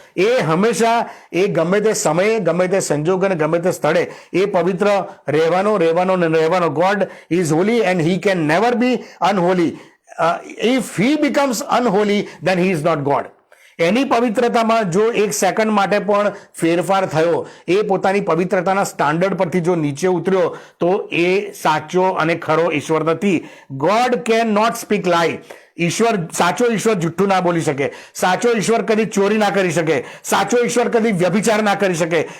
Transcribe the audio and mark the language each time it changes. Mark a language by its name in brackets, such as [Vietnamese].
[Gujarati] એ હંમેશા, એ ગમે તે સમયે, ગમે તે સંજોગ અને ગમે તે સ્થળે એ પવિત્ર રહેવાનો. [English] God is holy and he can never be unholy. If he becomes unholy, then he is not God. [Gujarati] એની પવિત્રતામાં જો એક સેકન્ડ માટે પણ ફેરફાર થયો, એ પોતાની પવિત્રતાના સ્ટાન્ડર્ડ પરથી જો નીચે ઉતર્યો, તો એ સાચો અને ખરો ઈશ્વર નથી. [English] God can not speak lie. [Gujarati] ઈશ્વર, સાચો ઈશ્વર જુઠ્ઠું ના બોલી શકે. સાચો ઈશ્વર કદી ચોરી ના કરી શકે. સાચો ઈશ્વર કદી વ્યભિચાર ના કરી શકે.